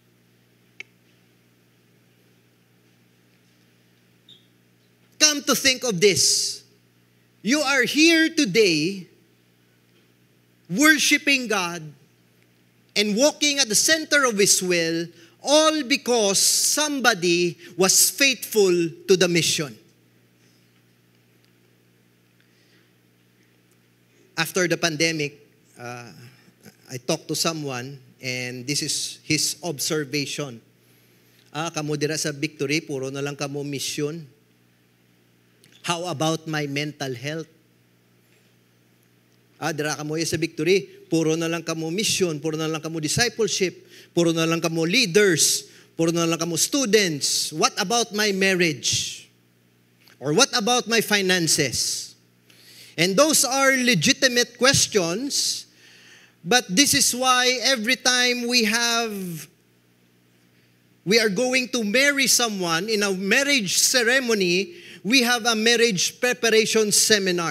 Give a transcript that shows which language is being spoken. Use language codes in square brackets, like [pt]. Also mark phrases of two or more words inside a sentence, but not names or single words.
[en] Come to think of this, you are here today worshiping God and walking at the center of His will, all because somebody was faithful to the mission. After the pandemic, I talked to someone, and this is his observation. [hil] Kamo dira sa Victory, puro na lang kamo mission. [en] How about my mental health? [hil] Dira kamo sa Victory, puro na lang kamo mission, puro na lang kamo discipleship, puro na lang kamo leaders, puro na lang kamo students. [en] What about my marriage? Or what about my finances? And those are legitimate questions, but this is why every time we have we are going to marry someone in a marriage ceremony, we have a marriage preparation seminar.